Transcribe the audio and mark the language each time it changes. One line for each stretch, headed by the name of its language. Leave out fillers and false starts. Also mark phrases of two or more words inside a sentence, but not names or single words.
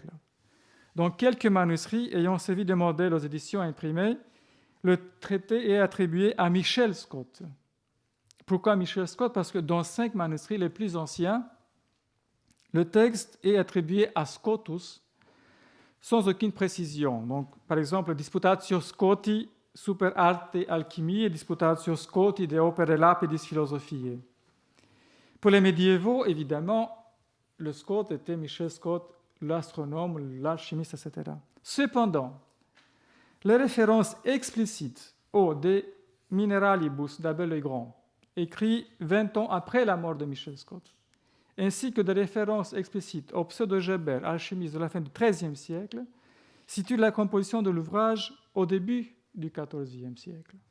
French: Dans quelques manuscrits ayant servi de modèle aux éditions imprimées, le traité est attribué à Michel Scott. Pourquoi Michel Scott? Parce que dans 5 manuscrits les plus anciens, le texte est attribué à Scotus sans aucune précision. Donc, par exemple, Disputatio Scotti super arte alchimiae, Disputatio Scotti de opere lapidis philosophiae. Pour les médiévaux, évidemment, le Scott était Michel Scott, l'astronome, l'alchimiste, etc. Cependant, les références explicites au De Mineralibus d'Abel le Grand, écrit 20 ans après la mort de Michel Scott, ainsi que des références explicites au pseudo-Geber, alchimiste de la fin du XIIIe siècle, situent la composition de l'ouvrage au début du XIVe siècle.